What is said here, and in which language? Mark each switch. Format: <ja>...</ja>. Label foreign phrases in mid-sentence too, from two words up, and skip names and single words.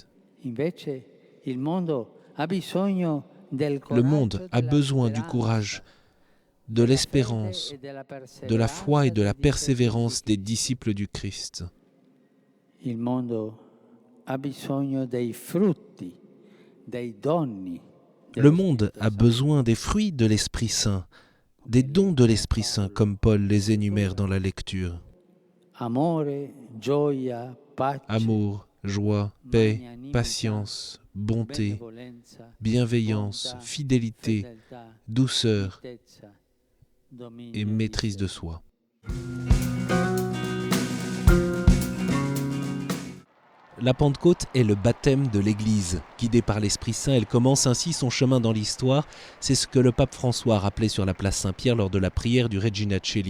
<fr>Le monde a besoin du courage, de l'espérance, de la foi et de la persévérance des disciples du Christ. Le monde a besoin des fruits de l'Esprit Saint, des dons de l'Esprit Saint, comme Paul les énumère dans la lecture.</fr> <it>Amore, gioia, pace,</it> <fr>Amour, joie, paix, patience, bonté,</fr> <it>benevolenza,</it> <fr>bienveillance, bonté, fidélité,</fr> <it>fedeltà,</it> <fr>douceur</fr> <it>mitezza, dominio</it> <fr>et</fr> <it>di</it> <fr>maîtrise</fr> <it>sé.</it> <fr>de soi. La Pentecôte est le baptême de l'Église. Guidée par l'Esprit Saint, elle commence ainsi son chemin dans l'histoire. C'est ce que le pape François rappelait sur la place Saint-Pierre lors de la prière du Regina Coeli.</fr>